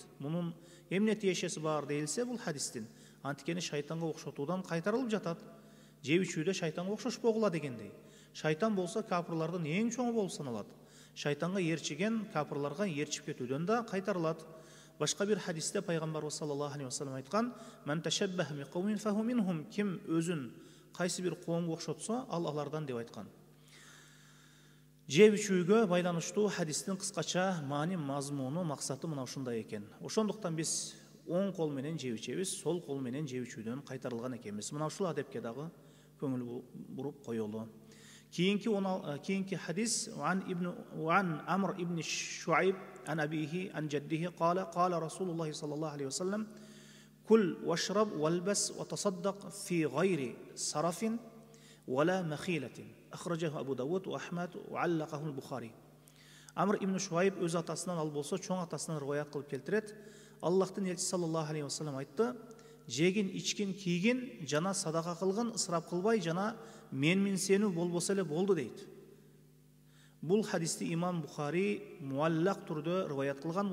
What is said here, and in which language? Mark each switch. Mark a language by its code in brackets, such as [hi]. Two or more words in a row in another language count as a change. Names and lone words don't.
[ky] Мунун эмне тиешеси бар дейилсе, бул хадистин антикени шайтанга окшотуудан кайтарылып жатат. Жеп ичүүдө шайтанга окшошпогула дегендей. Шайтан болсо капырлардын эң чоңу болуп саналат. Шайтанга ээрчиген капырларга ээрчип кетүүдөн да кайтарылат. Башка бир хадисте пайгамбарыбыз [ar] صلى الله عليه وسلم [ky] айткан: [ar] "من تشبه بقوم فهو منهم", [ky] ким өзүн кайсы бир коомго окшотсо, ал алардан деп айткан. Жеп ичүүгө байланыштуу хадистин кыскача маани, мазмуну, максаты мына ушундай экен. Ошондуктан биз оң кол менен жеп ичебиз, сол кол менен жеп ичүүдөн кайтарылган экенбиз. Мына ушул адепке дагы көңүл буруп коелу. Кейинки хадис [ar] عن عمرو ابن شعيب عن أبيه عن جده قال رسول الله صلى الله عليه وسلم: كل واشرب والبس وتصدق في غير سرف ولا مخيلة. أخرجه أبو داود وأحمد وعلقه البخاري. [ky] Амр ибн Шуайб өз атасынан ал болсо чоң атасынан риваят кылып келтирет. Аллахтын элчиси [ar] صلى الله عليه وسلم [ky] айтты: жегин, ичкин, кийгин жана садака кылгын, ысырап кылбай жана менминсенүү болбосо эле болду дейт. Бул хадисти имам Бухари муаллак түрдө риваят кылган.